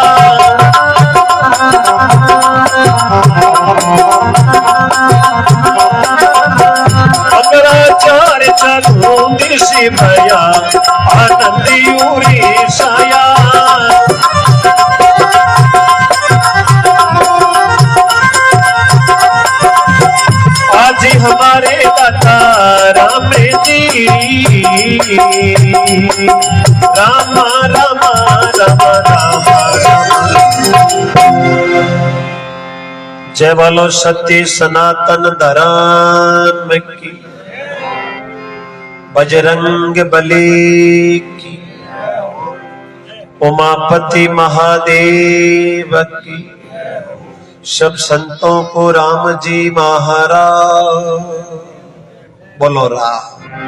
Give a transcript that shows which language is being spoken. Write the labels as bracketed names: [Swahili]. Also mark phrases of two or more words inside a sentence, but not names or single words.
[Hindi] मंगलाचार्य चलू दिश भया आनंदी उरी साया आज हमारे दाता राम जी राम राम राम राम जय बोलो सत्य सनातन धर्म की बजरंग बली की उमापति महादेव की सब संतों को राम जी महाराज बोलो राम।